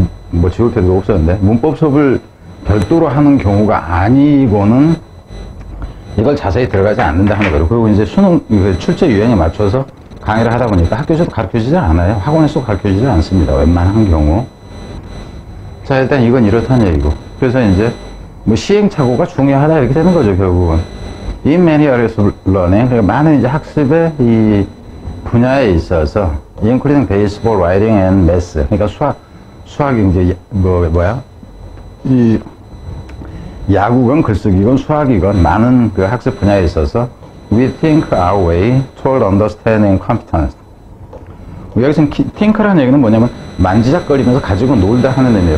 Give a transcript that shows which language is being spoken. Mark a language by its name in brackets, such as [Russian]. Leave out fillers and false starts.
[Korean] 뭐 지울 필요도 없었는데 문법 수업을 별도로 하는 경우가 아니고는 이걸 자세히 들어가지 않는다 하는 거예요. 그리고 이제 수능 출제 유형에 맞춰서 강의를 하다 보니까 학교에서도 가르쳐주지 않아요. 학원에서도 가르쳐주지 않습니다. 웬만한 경우. 자, 일단 이건 이렇다는 얘기고. 그래서 이제 뭐 시행착오가 중요하다 이렇게 되는 거죠, 결국은. [English] In many areas of learning, [Korean] 그러니까 많은 이제 학습의 이 분야에 있어서, [English] including baseball, writing and math. [Korean] 그러니까 수학이 이제 이 야구건 글쓰기건 수학이건 많은 그 학습 분야에 있어서 [English] we think our way toward understanding competence. [Korean] 여기서 think라는 얘기는 뭐냐면 만지작거리면서 가지고 놀다 하는 의미예요.